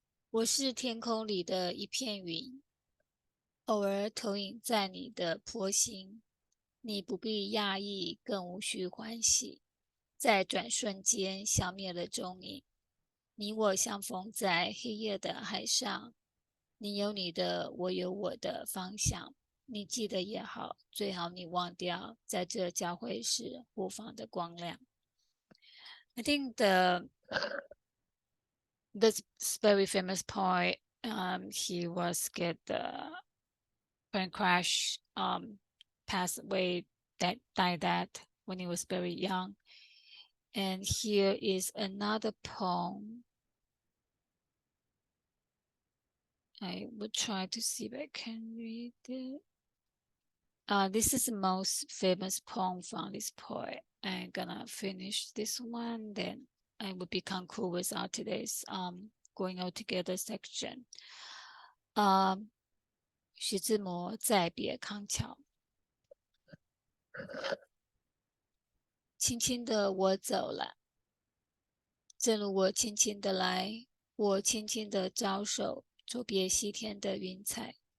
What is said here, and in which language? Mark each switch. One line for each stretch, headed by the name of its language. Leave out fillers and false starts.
Chinese: 我是天空里的一片云，偶尔投影在你的波心，你不必讶异，更无需欢喜，在转瞬间消灭了踪影。你我相逢在黑夜的海上，你有你的，我有我的方向。你记得也好，最好你忘掉，在这交汇时互放的光亮。
English: I think this very famous poet, he was get the plane crash, passed away, died that when he was very young. And here is another poem. I will try to see if I can read it. This is the most famous poem from this poet. I'm gonna finish this one, then I will be conclude with our today's going out together section.
Chinese: 徐志摩再别康桥，轻轻的我走了，正如我轻轻的来，我轻轻的招手，作别西天的云彩。